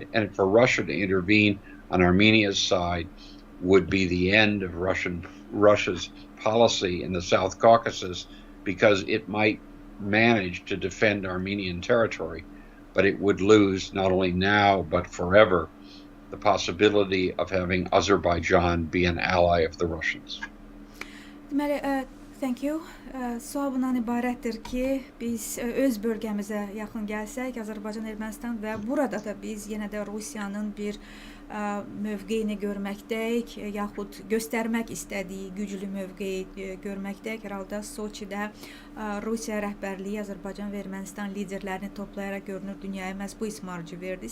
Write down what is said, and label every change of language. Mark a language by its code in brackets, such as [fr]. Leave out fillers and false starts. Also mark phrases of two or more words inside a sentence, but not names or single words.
[en] And for Russia to intervene on Armenia's side would be the end of Russia's policy in the South Caucasus, because it might manage to defend Armenian territory, but it would lose not only now but forever the possibility of having Azerbaijan be an ally of the Russians. Thank you. [az] Sual bundan ibarətdir ki, biz öz bölgəmizə yaxın gəlsək, Azərbaycan, Ermənistan və burada da biz yenə də Rusiyanın bir mövqeyini görməkdəyik, yaxud göstərmək istədiyi güclü mövqeyi görməkdəyik. Hər halda Soçidə Rusiya rəhbərliyi Azərbaycan və Ermənistan liderlərini toplayaraq görünür dünyaya məhz bu ismarcı verdi.